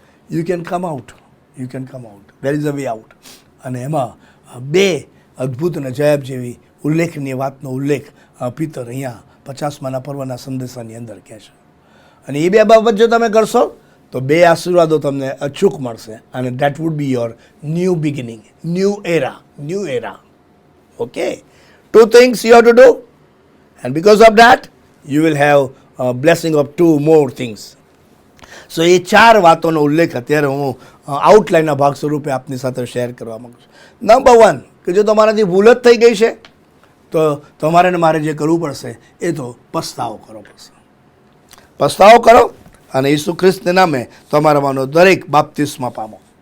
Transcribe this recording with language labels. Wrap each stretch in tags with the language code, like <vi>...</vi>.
<en>You can come out, there is a way out.</en> <gu>અને એમાં બે અદ્ભુત અને અજાયબ જેવી ઉલ્લેખનીય વાતનો ઉલ્લેખ પિતર અહીંયા 50માના પર્વના સંદેશાની અંદર કહે છે. અને એ બે બાબત જો તમે કરશો તો બે આશીર્વાદો તમને અચૂક મળશે અને</gu> <en>That would be your new beginning, new era. Okay? 2 things you have to do, and because of that you will have a blessing of 2 more things.</en> <gu>So એ 4 વાતોનો ઉલ્લેખ અત્યારે હું આઉટલાઇનના ભાગ સ્વરૂપે આપની સાથે શેર કરવા માગું છું. નંબર 1 કે જો તમારાથી ભૂલ જ થઈ ગઈ છે તો તમારે ને મારે જે કરવું પડશે એ તો પસ્તાવો કરવો પડશે. પસ્તાવો કરો અને ઈસુ ખ્રિસ્તના નામે તમારામાંનો દરેક બાપ્તિસ્મા પામો.</gu>